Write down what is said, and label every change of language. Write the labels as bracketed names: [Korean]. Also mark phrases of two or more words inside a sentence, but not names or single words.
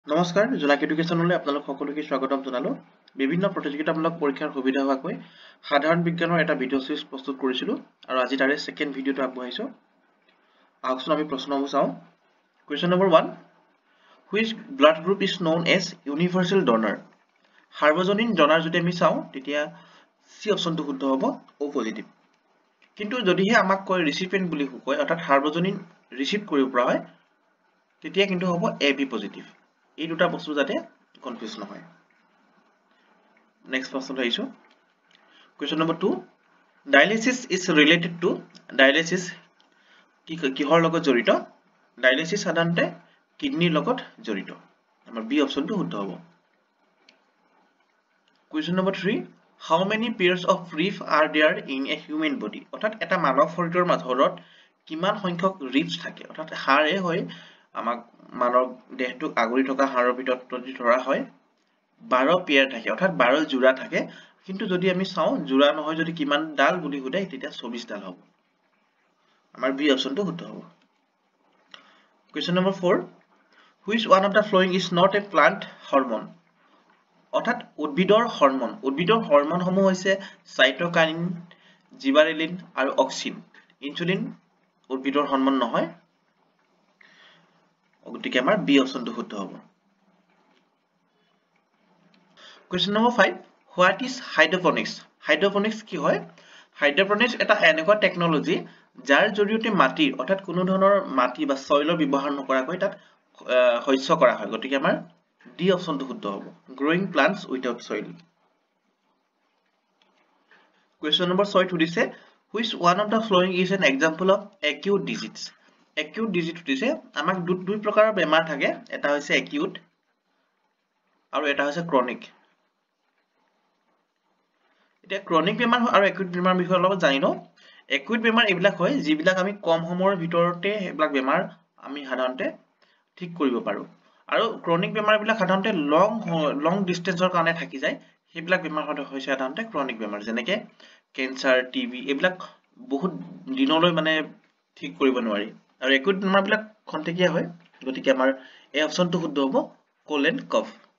[Assamese] নমস্কাৰ জোনাক এডুকেশ্যনলৈ আপোনালোক সকলোকে স্বাগতম জনালো বিভিন্ন প্ৰতিযোগিতামূলক পৰীক্ষাৰ সুবিধা হোৱাকৈ সাধাৰণ বিজ্ঞানৰ এটা [English] video series [Assamese] প্ৰস্তুত কৰিছিলো আৰু আজি তাৰে [English] second video [Assamese] আগবঢ়াইছো আহকচোন আমি প্ৰশ্নবোৰ চাওঁ [English] question number [Assamese] 1 [English] which blood group is known as universal donor [Assamese] সাৰ্বজনীন ডনাৰ যদি আমি চাওঁ তেতিয়া সি অপচনটো শুদ্ধ হ'ব O পজিটিভ কিন্তু যদিহে আমাক কয় ৰিচিপিয়েন্ট বুলি কয় অৰ্থাৎ সাৰ্বজনীন ৰিচিভ কৰিব পৰা হয় তেতিয়া কিন্তু হ'ব AB পজিটিভ এই দুটা বস্তু যাতে কনফিউজ নহয় নেক্সট প্ৰশ্ন আহিছো [English] question number 2 dialysis is related to dialysis [Assamese] কিহৰ লগত জড়িত ডায়ালিসিস সাধাৰণতে কিডনিৰ লগত জড়িত আমাৰ বি অপচনটো শুদ্ধ হ'ব [English] question number 3 how many pairs of rib are there in a human body [Assamese] অৰ্থাৎ এটা মানৱ শৰীৰৰ মাজত কিমান সংখ্যক ৰিবছ থাকে অৰ্থাৎ হাড়ে হয় আমাক মানৱ দেহটোক আগুৰি থকা হাড়ৰ ভিতৰত যদি ধৰা হয় 12 পেয়াৰ থাকে অৰ্থাৎ 12 জোৰা থাকে কিন্তু যদি আমি চাওঁ জোৰা নহয় যদি কিমান ডাল বুলি খুদে তেতিয়া 24 ডাল হ'ব আমাৰ বি অপচনটো শুদ্ধ হ'ব [English] question number [Assamese] 4 [English] which one of the following is not a plant hormone [Assamese] অৰ্থাৎ উদ্ভিদৰ হৰমন সমূহ হৈছে সাইটোকাইনিন জিবাৰেলিন আৰু অক্সিন ইনসুলিন উদ্ভিদৰ হৰমন নহয় গতিকে আমাৰ বি অপচনটো শুদ্ধ হ'ব [English] question number [Assamese] 5 [English] what is hydroponics [Assamese] কি হয় hydroponics এটা এনেকুৱা টেকনলজি যাৰ জৰিয়তে মাটি অৰ্থাৎ কোনো ধৰণৰ মাটি বা সয়লৰ ব্যৱহাৰ নকৰাকৈ তাত শস্য কৰা হয় গতিকে আমাৰ ডি অপচনটো শুদ্ধ হ'ব [English] growing plants without soil question number 6 সুধিছে which one of the following is an example of acute disease [Assamese] সুধিছে আমাক দুই প্ৰকাৰৰ বেমাৰ থাকে এটা হৈছে acute আৰু এটা হৈছে chronic এতিয়া chronic বেমাৰ আৰু acute বেমাৰ বিষয়ে অলপ জানি লওঁ acute বেমাৰ এইবিলাক হয় যিবিলাক আমি কম সময়ৰ ভিতৰতে এইবিলাক বেমাৰ আমি সাধাৰণতে ঠিক কৰিব পাৰো আৰু chronic বেমাৰবিলাক সাধাৰণতে [English] long distance [Assamese] কাৰণে থাকি যায় সেইবিলাক বেমাৰ হৈছে সাধাৰণতে chronic বেমাৰ যেনেকৈ ক্যান্সাৰ টিবি এইবিলাক বহুত দিনলৈ মানে ঠিক কৰিব নোৱাৰি আৰু acute বেমাৰবিলাক খন্তেকীয়া হয় গতিকে আমাৰ এই অপচনটো শুদ্ধ হ'ব [English] cold and cough